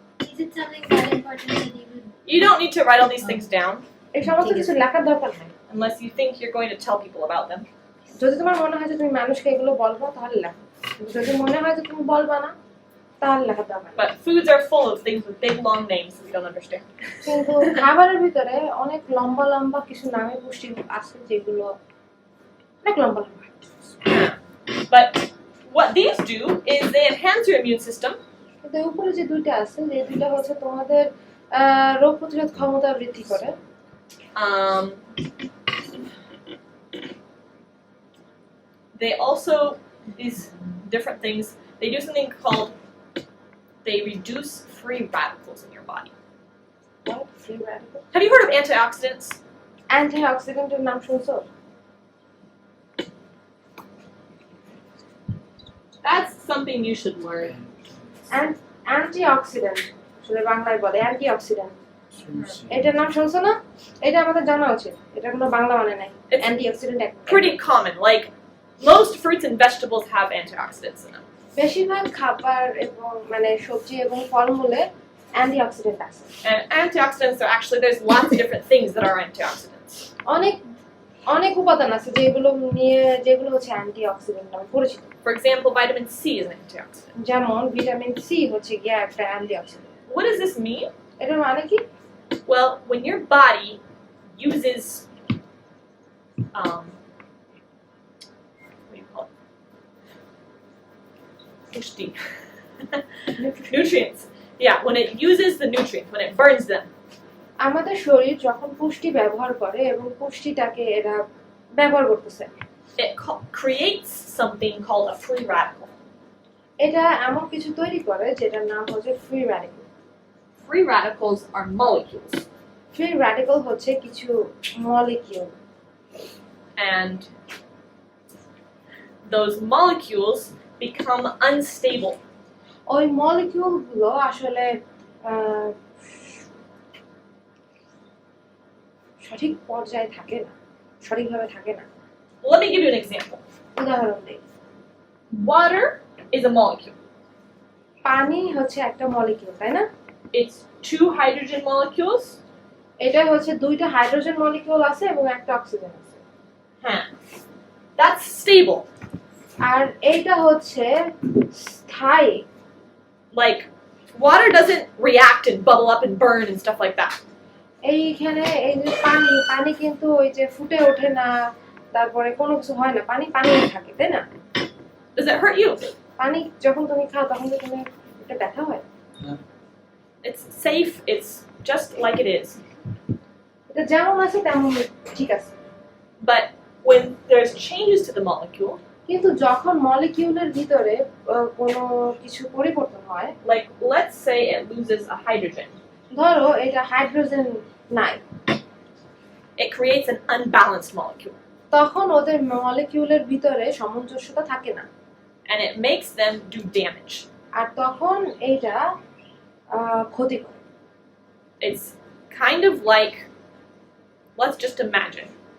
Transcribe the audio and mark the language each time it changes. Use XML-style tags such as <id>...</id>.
<en>Is it something that important that you would You don't need to write all these things down</en> <bn>এই সমস্ত কিছু লেখার দরকার নেই</bn> <en>unless you think you're going to tell people about them.</en> <bn>যদি তোমার মনে হয় যে তুমি মানুষকে এগুলো বলবা তাহলে লেখো কিন্তু যদি মনে হয় যে তুমি বলবা না তাহলে লেখার দরকার নেই</bn> <en>But foods are full of things with big long names that we don't understand.</en> <bn>কিন্তু খাবারের ভিতরে অনেক লম্বা লম্বা কিছু নামে পুষ্টি আছে যেগুলো অনেক লম্বা লম্বা</bn> <en>But what these do is they enhance your immune system.</en> <bn>কিন্তু উপরে যে দুইটা আছে যে দুইটা হচ্ছে তোমাদের রোগ প্রতিরোধ ক্ষমতা বৃদ্ধি করে</bn> <en>They also, these different things, they do something called, they reduce free radicals in your body. What? Free radical? Have you heard of antioxidants?</en> <bn>অ্যান্টিঅক্সিডেন্টের নাম শুনছো</bn> <en>That's something you should learn.</en> <bn>Antioxidant আসলে বাংলায় বলে অ্যান্টিঅক্সিডেন্ট এটার নাম শুনছো না এটা আমাদের জানা উচিত এটা কোনো বাংলা মানে নাই</bn> <en>It's</en> <bn>antioxidant</bn> <en>pretty common. Like, most fruits and vegetables have antioxidants in them.</en> <bn>বেশিরভাগ খাবার এবং মানে সবজি এবং ফলমূলে অ্যান্টিঅক্সিডেন্ট আছে</bn> <en>And antioxidants are actually, there's lots of different things that are antioxidants.</en> <bn>অনেক অনেক উপাদান আছে যেগুলো হচ্ছে অ্যান্টিঅক্সিডেন্ট নামে পরিচিত</bn> <en>For example, vitamin C is an antioxidant.</en> <bn>যেমন ভিটামিন সি হচ্ছে গিয়ে একটা antioxidant</bn> <en>What does this mean?</en> <bn>এটার মানে কি</bn> <en>Well, when your body uses, what do you call it? Pushti. Nutrients. Yeah, when it uses the nutrients, when it burns them,</en> <bn>আমাদের শরীর যখন পুষ্টি ব্যবহার করে এবং পুষ্টিটাকে এরা ব্যবহার করতেছে</bn> <en>it creates something called a free radical.</en> <bn>এটা এমন কিছু তৈরি করে যেটার নাম হচ্ছে free radical</bn> <en>Free radicals are molecules,</en> <bn>free radical হচ্ছে কিছু molecule</bn> <en>and those molecules become unstable.</en> <bn>ওই মলিকিউল গুলো আসলে সঠিক পর্যায়ে থাকে না সঠিকভাবে থাকে না</bn> <en>Let me give you an example.</en> <bn>উদাহরণ দিই</bn> <en>Water is a molecule.</en> <bn>পানি হচ্ছে একটা মলিকিউল তাই না</bn> <en>It's two hydrogen molecules.</en> <bn>এটা হচ্ছে দুইটা হাইড্রোজেন মলিকিউল আছে এবং একটা অক্সিজেন আছে</bn> <en>That's stable.</en> <bn>আর এইটা হচ্ছে স্থায়ী</bn> <en>Like, water doesn't react and bubble up and burn and stuff like that.</en> <bn>এইখানে এই যে পানি কিন্তু ওই যে ফুটে ওঠে না তারপরে কোনো কিছু হয় না পানি থাকে তাই না</bn> <en>Does it hurt you?</en> <bn>পানি যখন তুমি খাও তখন কি তোমার এটা ব্যথা হয়</bn> <en>It's safe. It's just like it is.</en> <bn>এটা যেমন আছে তেমন ঠিক আছে</bn> <en>But when there's changes to the molecule,</en> <bn>কিন্তু যখন মলিকিউলের ভিতরে কোনো কিছু পরিবর্তন হয়</bn> <en>like let's say it loses a hydrogen,</en> <bn>ধরো এটা হাইড্রোজেন নাই</bn> <en>it creates an unbalanced molecule.</en> <bn>তখন ওদের মলিকিউলের ভিতরে সামঞ্জস্যতা থাকে না</bn> <en>And it makes them do damage.</en> <bn>আর তখন এইটা ক্ষতি করে</bn> <en>It's kind of like, let's just imagine</en>